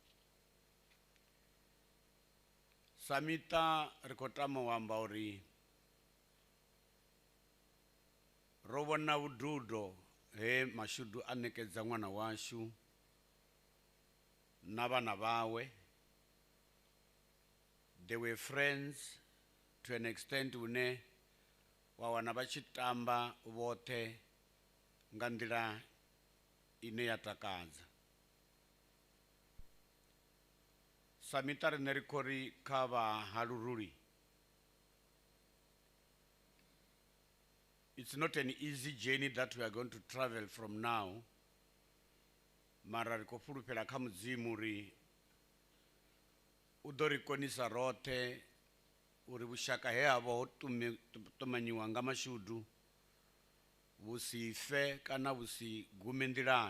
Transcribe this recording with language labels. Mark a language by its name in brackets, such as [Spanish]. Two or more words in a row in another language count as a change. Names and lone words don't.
[Venda] Samita ri khou tama u amba uri ro vhona vhududo he Mashudu a ṋekedza ṅwana washu na vhana vhawe. [English] They were friends to an extent [Venda] hune wa wana vha tshi tamba vhoṱhe nga nḓila ine ya takadza. Samita rine ri khou ri kha vha ha Luruli, [English] it's not an easy journey that we are going to travel from now. [Venda] Mara ri khou fhulufhela kha Mudzimu uri u ḓo ri konisa roṱhe uri vhushaka he ha vha ho ṱumanyiwa nga Mashudu vhu si fe kana vhu si gume nḓilani.